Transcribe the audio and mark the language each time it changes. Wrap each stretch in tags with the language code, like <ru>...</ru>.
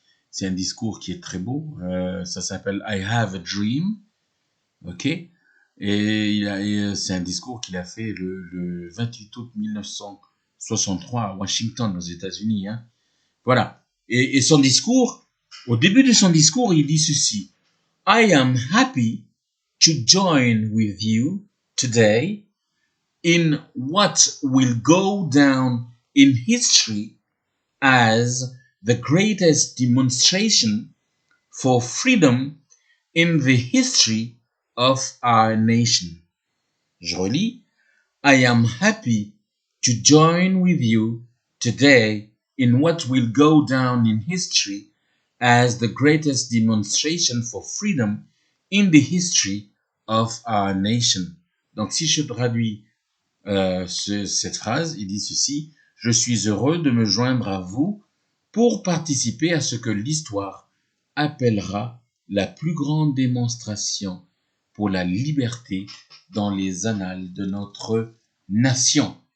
<fr>C'est un discours qui est très beau. Ça s'appelle I Have a Dream. Ok? Et c'est un discours qu'il a fait le 28 août 1963 à Washington, aux États-Unis. Hein. Voilà. Et son discours, au début de son discours, il dit ceci.</fr> <en>I am happy to join with you today in what will go down in history as the greatest demonstration for freedom in the history of our nation.</en> <fr>Je relis.</fr> <en>I am happy to join with you today in what will go down in history as the greatest demonstration for freedom in the history of our nation.</en> <fr>Donc, si je traduis cette phrase, il dit ceci. Je suis heureux de me joindre à vous pour participer à ce que l'histoire appellera la plus grande démonstration pour la liberté dans les annales de notre nation.</fr>